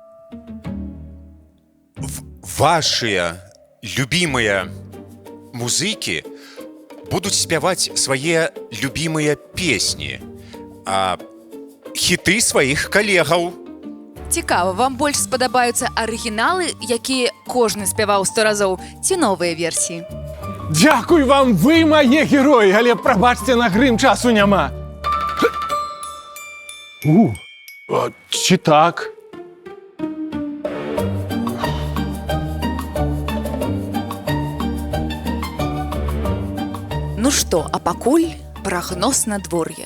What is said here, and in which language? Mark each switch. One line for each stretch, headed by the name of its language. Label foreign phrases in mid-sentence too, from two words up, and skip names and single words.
Russian: Ваши любимые музыки будут спявать свои любимые песни, хиты своих коллегаў.
Belarusian: Цікава, вам больш спадабаюцца арыгіналы, якія кожны спяваў 100 разоў, ці новыя версіі?
Ukrainian: Дякую вам, ви
Belarusian: мае героі, але прабачце, на грым часу няма. Ці так? Ну што, а пакуль прагноз надвор'я.